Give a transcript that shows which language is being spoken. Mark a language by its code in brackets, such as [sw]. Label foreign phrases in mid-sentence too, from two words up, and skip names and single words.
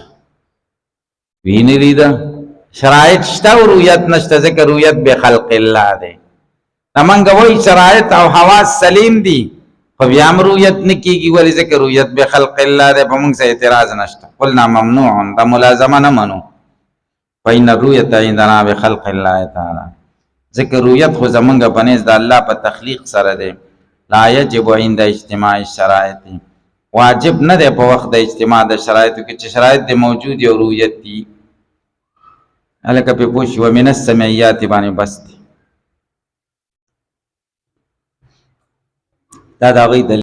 [ps] وی نه لیده؟ شرایط شته او رویت نشته، ځکه رویت به [ar] خلق الله [ps] دی. امنګ وای شرایط او حواس سلیم دي خو بیا هم رویت نه کیږي. ولې؟ ځکه رویت به [ar] خلق الله [ps] دی. په موږ څه اعتراض نشته. [ar] قلنا ممنوع، [ps] دا ملازمه نه منو. [ar] فإن الرؤیة عندنا بخلق الله تعالی، [ps] ځکه رویت خو زمونږ په نزد د الله په تخلیق سره دی. [ar] لا یجب عند اجتماع الشرائط، [ps] واجب نه دی په وخت د اجتماع د شرایطو کې چې شرایط دی موجود او رویت دي. هلکه پې پوه شي. [ar] ومن السمعیات باندې بس دی. دا د هغوی دلیل